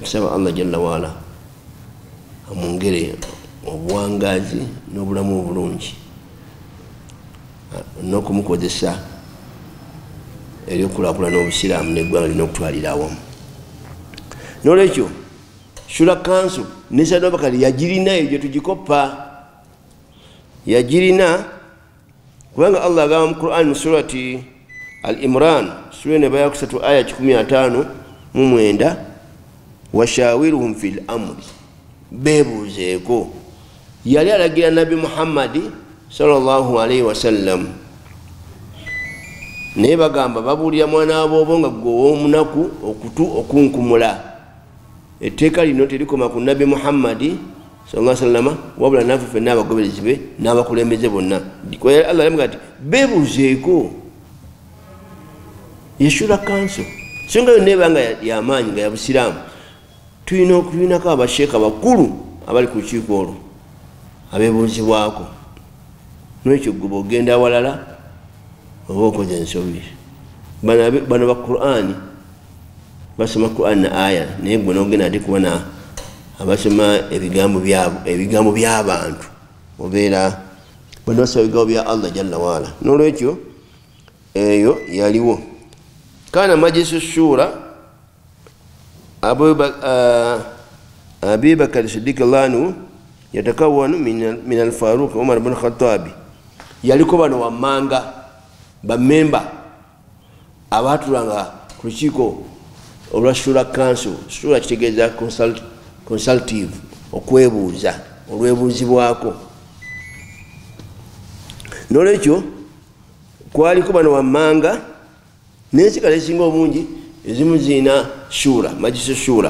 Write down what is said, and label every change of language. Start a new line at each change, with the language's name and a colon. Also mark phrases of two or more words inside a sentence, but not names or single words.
Ganda: Tusaba Allah
Arabic: جل وعلا
Ganda: amwongere obuwangazi n'obulamu obulungi n'okumukozesa eryokulaakulana Obusiraamu n'eggwanga lina okutwalira awamu. N'olwekyo Shura Council ne Sayyidina Abubakar yagirina eyo gye tugikoppa, yagirina kubanga Allah agamba mu Qur'an mu surati Al-Imran sura ne baya kusatu aya 15
Arabic: وشاورهم في الأمر,
Ganda: bebuuzeeko. Yali alagira Nabi Muhammadi
Arabic: صلى الله عليه وسلم
Ganda: naye bagamba babuulira mwana waboobo nga gwe ow'omunaku okutu okunkumula. Etteeka lino terikoma ku Nabi Muhammadi
Arabic: صلى الله عليه وسلم
Ganda: wabula naffe ffenna abagoberezi be n'abakulembeze bonna. Allah alamuga ati bebuuzeeko. Shura Council songa yonna ebanga y'amaanyi nga ya Busiraamu, tulinako abasheekha bakulu abali ku lukiiko olwo abeebuuzibwako. N'ekyo gwe bw'ogenda awalala oba okoze ensobi. Bano ba Qur'ani basoma Qur'ani na aya, naye gwe n'ogenda ate kubona abasoma ebigambo by'abantu, obeera bano basoma ebigambo bya Allah
Arabic: جل وعلا.
Ganda: N'olwekyo eyo yaliwo.
Arabic: كان مجلس الشورى أبو بكر الصديق عنه يتكونون من الفاروق عمر ابن الخطاب.
Ganda: Yaliko bano wammanga bamemba abatulanga ku lukiiko olwa Shura Council. Shura kitegeeza consultative, okwebuuza, olwebuuzibwako. N'olwekyo kwaliko bano wammanga n'ensikala ezisinga obungi ezimu zirina shura,
Arabic: مجلس الشورى.